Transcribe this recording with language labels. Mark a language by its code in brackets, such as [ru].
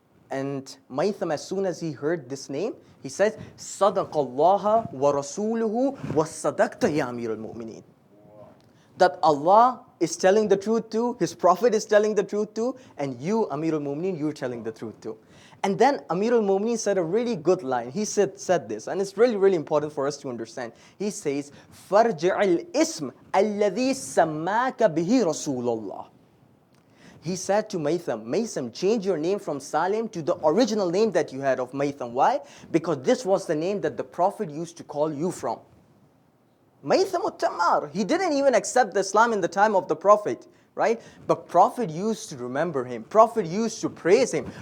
[en] And Maitham, as soon as he heard this name, he says, [ar] Sadaqallaha wa rasuluhu wa sadaqta ya Amir al-Mu'mineen. [en] That Allah is telling the truth too, His Prophet is telling the truth too, and you, Amir al-Mu'mineen, you're telling the truth too. And then Amir al-Mu'mineen said a really good line. He said this, and it's really, really important for us to understand. [ar] He says, فَارْجِعِ الْإِسْمَ الَّذِي سَمَّاكَ بِهِ رَسُولُ اللَّهِ. [en] He said to Maitham, change your name from Salim to the original name that you had of Maitham. Why? Because this was the name that the Prophet used to call you from. Maitham al-Tammar. He didn't even accept the Islam in the time of the Prophet, right? But Prophet used to remember him. Prophet used to praise him.